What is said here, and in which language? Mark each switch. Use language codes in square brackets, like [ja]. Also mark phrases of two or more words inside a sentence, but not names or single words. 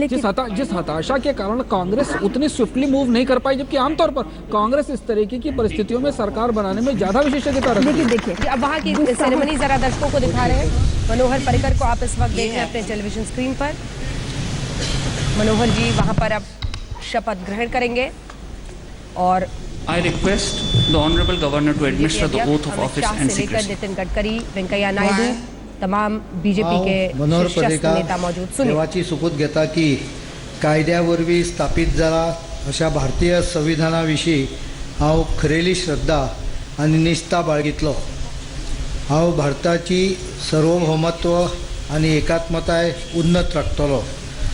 [hi] जिस हताशा के कारण कांग्रेस उतनी [en] swiftly move [hi] नहीं कर पाई, जबकि आमतौर पर कांग्रेस इस तरीके की परिस्थितियों में सरकार बनाने में ज्यादा विशेषज्ञता रखती है। देखिए अब वहां की सेरेमनी जरा दर्शकों को दिखा रहे हैं। मनोहर पर्रिकर को आप इस वक्त देख रहे हैं अपने [en] television screen [hi] पर। मनोहर जी वहां पर अब शपथ ग्रहण करेंगे और [en] I request the Honorable Governor to administer the oath of office and secrecy. [hi] नितिन गडकरी, वेंकैया नायडू, तमाम बीजेपी के मनोहर शीर्षस्थ नेता मौजूद। सुनिए। [kok] देवाची शपथ घेता की कायद्यावरवी स्थापित जाला अशा भारतीय संविधानाविषयी हांव खरेली श्रद्धा आनी निष्ठा बाळगितलो। हांव भारताची सार्वभौमत्व आनी एकात्मताय उन्नत राखतलो।